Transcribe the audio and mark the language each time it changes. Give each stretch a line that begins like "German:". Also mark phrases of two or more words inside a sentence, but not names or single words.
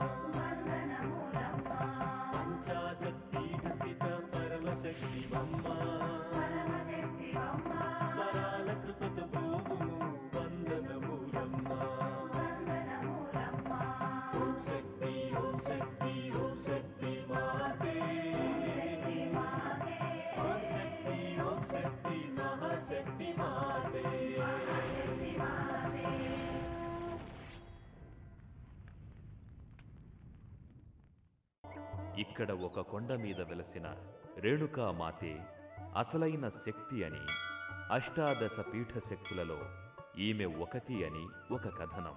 Sanskrit: पंचाशत्पीठस्थिता परमशक्तिवम्मा वरालकृपतभूमु वन्दनमूलम्मा ॐ शक्ति ॐ शक्ति ॐ शक्ति माते ॐ शक्ति महाशक्ति माते
Telugu: ఇక్కడ ఒక కొండ మీద వెలసిన రేణుకామాతే అసలైన శక్తి అని, అష్టాదశ పీఠ శక్తులలో ఈమె ఒకటి అని ఒక కథనం.